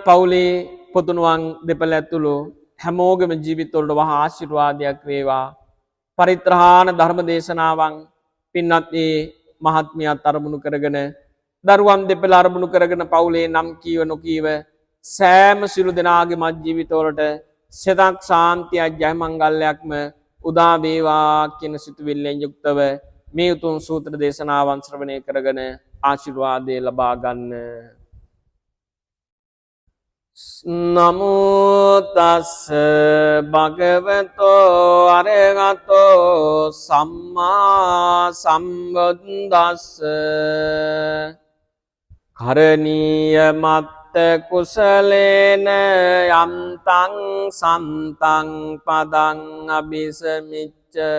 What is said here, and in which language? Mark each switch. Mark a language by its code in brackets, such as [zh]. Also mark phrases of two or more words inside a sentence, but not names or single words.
[si] පවුලේ පොතුණුවන් දෙපළ ඇතුළු හැමෝගෙම ජීවිතවලට වහා ආශිර්වාදයක් වේවා පරිත්‍රාණ ධර්ම දේශනාවන් පින්වත් ඒ මහත්මියත් අරමුණු කරගෙන දරුවන් දෙපළ අරමුණු කරගෙන පවුලේ නම් කීව නොකීව සෑම සිළු දෙනාගේ මත් ජීවිතවලට සෙතක් ශාන්තියක් ජය මංගල්‍යයක්ම උදා වේවා කියන සිතුවිල්ලෙන් යුක්තව මේ උතුම් සූත්‍ර දේශනාවන් ශ්‍රවණය කරගෙන ආශිර්වාදය ලබා ගන්න. [pi] නමෝ තස්ස භගවතෝ අරහතෝ සම්මා සම්බුද්දස්ස කරණීය මත්ත කුසලේන යම්තං සම්තං පදං අபிසමිච්ච